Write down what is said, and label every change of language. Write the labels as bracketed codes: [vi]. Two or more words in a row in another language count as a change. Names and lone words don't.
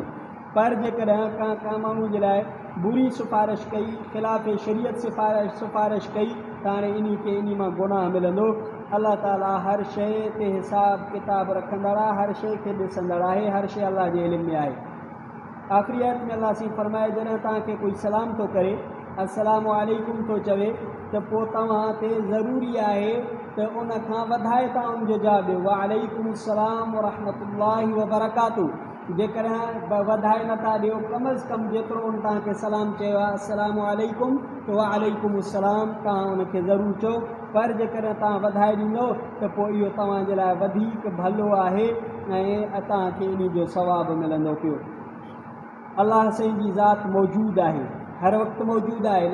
[sd] पर जेकॾहिं का माण्हू जे लाइ बुरी सिफ़ारिश कई, ख़िलाफ़ शरीयत सिफ़ारिश कई, त हाणे इन मां गुनाह मिलंदो। अलाह ताला हर शइ ते हिसाब किताब रखंदड़ आहे, हर शइ खे ॾिसंदड़ आहे, हर शइ अलाह जे इल्म में आहे। आख़िरी आयत में अलाह साईं फरमाए जॾहिं तव्हांखे कोई सलाम थो करे, [ar] السلام عليكم [sd] थो चवे, त पोइ तव्हां ते ज़रूरी आहे त उन खां वधाए तव्हां उनजो जवाबु ॾियो, [ar] وعليكم السلام ورحمة الله وبركاته. [sd] जेकॾहिं वधाए नथा ॾियो, कम अज़ कम जेतिरो उन तव्हांखे सलाम चयो आहे [ar] السلام عليكم, [sd] त [ar] وعليكم السلام [sd] तव्हां उनखे ज़रूरु चओ। पर जेकॾहिं तव्हां वधाए ॾींदो त पोइ इहो तव्हांजे लाइ वधीक भलो आहे ऐं तव्हांखे इन जो सवाबु मिलंदो पियो। अलाह साईं जी ज़ात मौजूदु आहे, हर वक़्तु मौजूदु आहे।